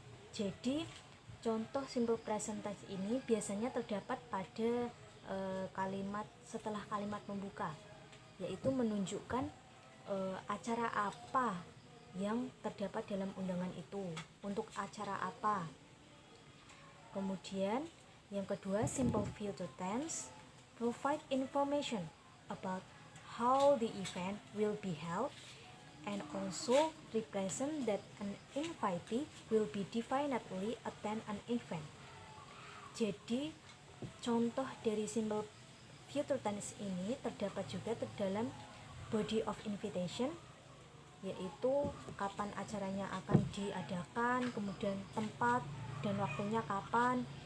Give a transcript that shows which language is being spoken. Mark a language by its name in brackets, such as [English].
[Indonesian] Jadi contoh simple present tense ini biasanya terdapat pada kalimat setelah kalimat pembuka, yaitu menunjukkan acara apa yang terdapat dalam undangan itu, untuk acara apa. Kemudian yang kedua, [English] simple future tense provide information about how the event will be held and also represent that an invitee will be definitely attend an event. [Indonesian] Jadi contoh dari simple future tense ini terdapat juga dalam body of invitation, yaitu kapan acaranya akan diadakan, kemudian tempat dan waktunya kapan.